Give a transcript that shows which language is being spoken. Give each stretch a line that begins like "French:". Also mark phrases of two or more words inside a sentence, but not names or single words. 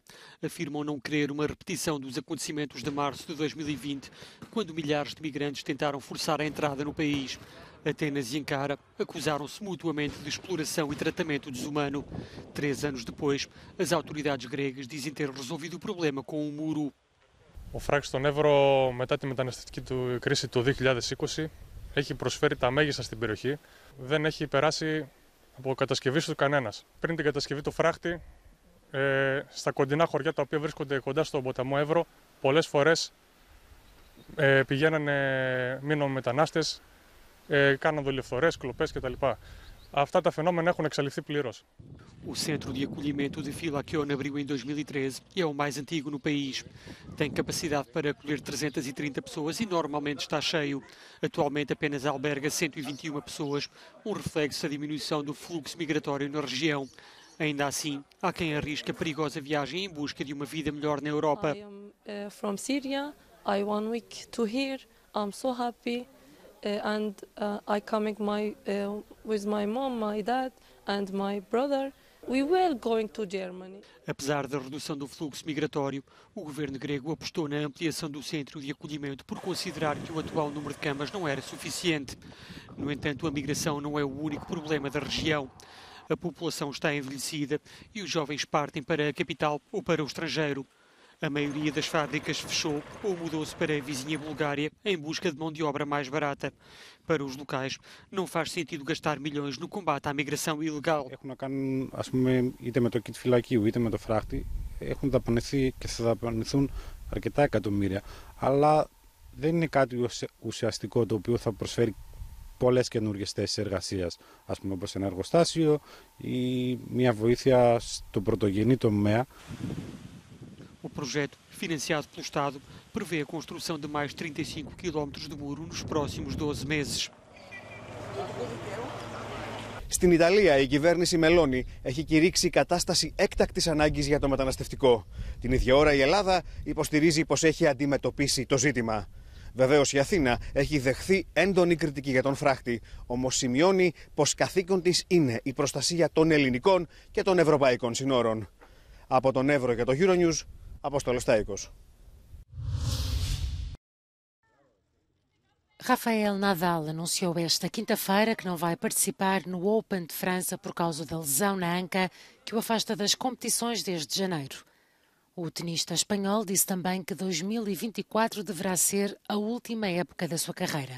Portuguese: Afirmam não querer uma repetição dos acontecimentos de março de 2020, quando milhares de migrantes tentaram forçar a entrada no país. Atenas e Ankara acusaram-se mutuamente de exploração e tratamento desumano. 3 anos depois, as autoridades gregas dizem ter resolvido o problema com um muro.
Greek: Ο φράγης στον Εύρο μετά τη μεταναστευτική του κρίση του 2020 έχει προσφέρει τα μέγιστα στην περιοχή. Δεν έχει περάσει από κατασκευή του κανένας. Πριν την κατασκευή του φράχτη, στα κοντινά χωριά τα οποία βρίσκονται κοντά στον ποταμό Εύρο, πολλές φορές πηγαίνανε μείνων μετανάστες, κάναν δολιοφθορές, κλοπές κτλ. Αυτά τα φαινόμενα έχουν εξαλειφθεί πλήρως.
Portuguese: O centro de acolhimento de Filakion abriu em 2013 e é o mais antigo no país. Tem capacidade para acolher 330 pessoas e normalmente está cheio. Atualmente apenas alberga 121 pessoas, um reflexo da diminuição do fluxo migratório na região. Ainda assim, há quem arrisque a perigosa viagem em busca de uma vida melhor na Europa.
English: I am from Syria. I 1 week to here. I'm so happy. I coming with my mom, my dad and my brother. We were going to Germany.
Portuguese: Apesar da redução do fluxo migratório, o governo grego apostou na ampliação do centro de acolhimento por considerar que o atual número de camas não era suficiente. No entanto, a migração não é o único problema da região. A população está envelhecida e os jovens partem para a capital ou para o estrangeiro. A maioria das fábricas fechou ou mudou-se para a vizinha Bulgária em busca de mão de obra mais barata. Para os locais, não faz sentido gastar milhões no combate à migração ilegal.
Greek: Έχουν να κάνουν, ας πούμε, είτε με το kit φυλακίου είτε με το φράχτη, έχουν δαπανηθεί και θα δαπανηθούν αρκετά εκατομμύρια. Αλλά δεν είναι κάτι ουσιαστικό το οποίο θα προσφέρει πολλές καινούργιες θέσεις εργασίας, ας πούμε, όπως ένα εργοστάσιο ή μια βοήθεια στο πρωτογενή τομέα.
Portuguese: O projeto, financiado pelo Estado, prevê a construção de mais 35 km de muro nos próximos 12 meses.
Greek: Στην Ιταλία, η κυβέρνηση Μελώνη έχει κηρύξει κατάσταση έκτακτης ανάγκης για το μεταναστευτικό. Την ίδια ώρα η Ελλάδα υποστηρίζει πως έχει αντιμετωπίσει το ζήτημα. Βεβαίως η Αθήνα έχει δεχθεί έντονη κριτική για τον φράχτη, όμως σημειώνει πως καθήκον της είναι η προστασία των ελληνικών και των ευρωπαϊκών συνόρων. Από τον Εύρο και το Euronews, Απόστολος Τάικος.
Portuguese: Rafael Nadal anunciou esta quinta-feira que não vai participar no Open de França por causa da lesão na anca que o afasta das competições desde janeiro. O tenista espanhol disse também que 2024 deverá ser a última época da sua carreira.